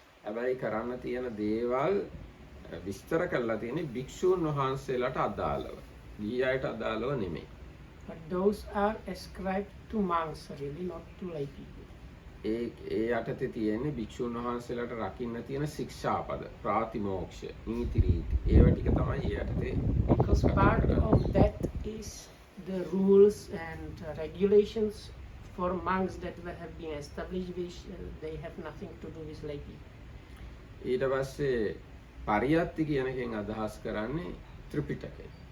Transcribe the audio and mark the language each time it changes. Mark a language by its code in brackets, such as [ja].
[si] හැබැයි කරන්න තියෙන දේවල් විස්තර කරලා තියෙන්නේ භික්ෂුන් වහන්සේලාට අදාළව. ගිහි අයට අදාළව නෙමෙයි. [en] But those are ascribed to monks, really, not to lay people. [si] ඒ යටතේ තියෙන්නේ භික්ෂුන් වහන්සේලාට රකින්න තියෙන ශික්ෂාපද, ප්‍රාතිමෝක්ෂ, නීති රීති. ඒව ටික තමයි ඒ යටතේ. [en] Because part of that is the rules and regulations for monks that have been established, which they have nothing to do with lay people. [si] ඊට පස්සේ පරියත්ති කියන එකෙන් අදහස් කරන්නේ ත්‍රිපිටකය.